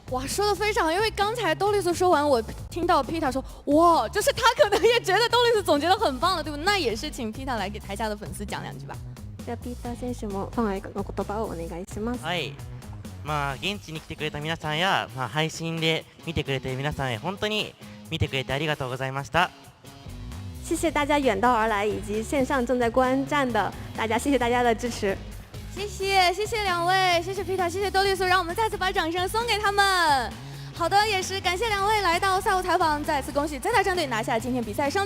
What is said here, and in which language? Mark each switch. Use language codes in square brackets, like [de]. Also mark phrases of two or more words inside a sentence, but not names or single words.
[zh] 哇，说的非常好，因为刚才兜丽丝说完，我听到 Pita 说，哇，就是他可能也觉得兜丽丝总结的很棒了，对不对？那也是请 Pita 来给台下的粉丝讲两句吧。 [ja] じゃあ Pita 選手もファンへの言葉をお願いします。はい。現地に来てくれた皆さんや、配信で見てくれている皆さんへ本当に見てくれてありがとうございました。 [zh] 谢谢大家远道而来，以及线上正在观战的大家，谢谢大家的支持。谢谢两位，谢谢 Pita， 谢谢兜丽丝，让我们再次把掌声送给他们。好的，也是感谢两位来到赛后采访，再次恭喜 ZETA 战队拿下今天比赛胜利。